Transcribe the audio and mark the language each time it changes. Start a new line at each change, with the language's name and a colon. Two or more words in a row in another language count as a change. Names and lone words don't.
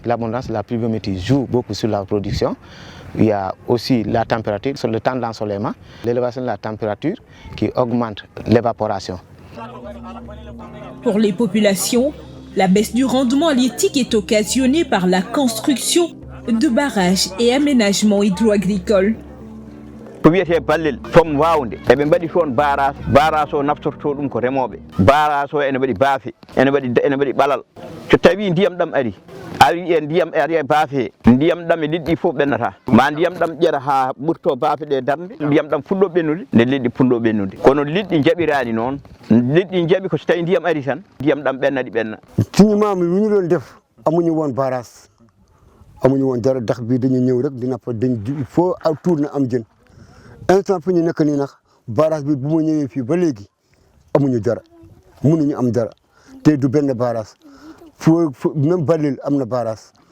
French: L'abondance de la pluviométrie joue beaucoup sur la production. Il y a aussi la température, sur le temps d'ensoleillement, l'élévation de la température qui augmente l'évaporation. Pour les populations, la baisse du rendement halieutique est occasionnée par la construction de barrages et aménagements hydro-agricoles.
Fula: ko wiyete ballel fom wawde eɓe mbaɗi toon barage o naftorto ɗum ko remoɓe barage o ene waɗi baafe ene waɗi ɓalal so tawi ndiyam ɗam ari e ndiyam ari e baafe ndiyam ɗam e liɗɗi fof ɓennata ma ndiyam ɗam ƴera ha ɓurto baafe ɗe darde ndiyam ɗam fuɗɗo ɓennude nde liɗɗi punɗo ɓennude kono liɗɗi jaɓirani noon liɗɗi jaɓi ko so tawi ndiyam ari tan ndiyam ɗam ɓennaɗi ɓenna
Wolof: tiñimami lu ñu doon def amuñu woon barage amuñu woon dara dax bi dañu ñëw rek dina fa dañ
French: il faut
Wolof: aw tour na am jën instant fi ñu nekk nii nag barrage bi bu ma ñëwee fii ba léegi amuñu dara mënuñu am dara te du benn barrage foo même Balil am na barrage